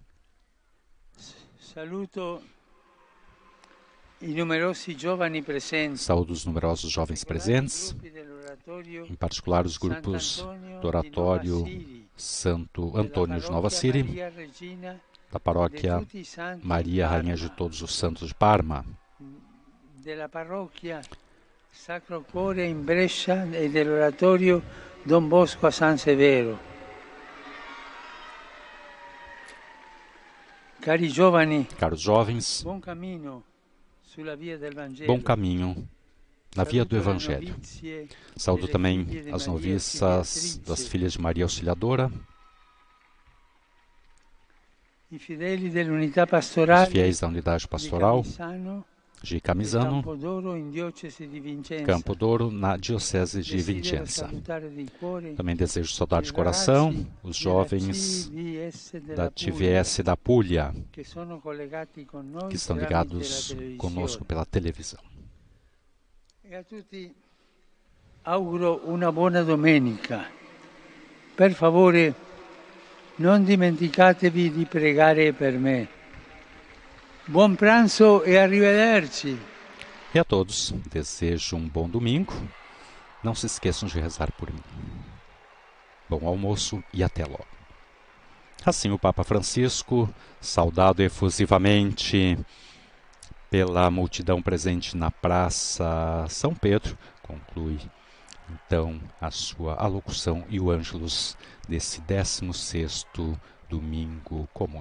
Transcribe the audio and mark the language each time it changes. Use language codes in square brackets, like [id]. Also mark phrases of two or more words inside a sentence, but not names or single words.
[pt] Saúdo os numerosos jovens presentes, em particular os grupos do Oratório Santo Antônio de Nova Síria, da paróquia Maria, Rainha de Todos os Santos de Parma, [it] della parrocchia Sacro Cuore in Brescia e dell'oratorio Don Bosco a San Severo. Cari giovani, [pt] caros jovens, [it] buon cammino sulla via del Vangelo. [pt] bom caminho na via do Evangelho. Saúdo também as noviças das Filhas de Maria Auxiliadora, os fiéis da unidade pastoral de Camisano, Campo d'Oro, na Diocese de Vicenza. Também desejo saudar de coração os jovens da TVS da Puglia, que estão ligados conosco pela televisão. [it] E a tutti auguro una buona domenica. Per favore, non dimenticatevi di pregare per me. Buon pranzo e arrivederci. [pt] E a todos desejo um bom domingo. Não se esqueçam de rezar por mim. Bom almoço e até logo. Assim, o Papa Francisco, saudado efusivamente pela multidão presente na Praça São Pedro, conclui então a sua alocução e o Ângelus desse 16º domingo comum.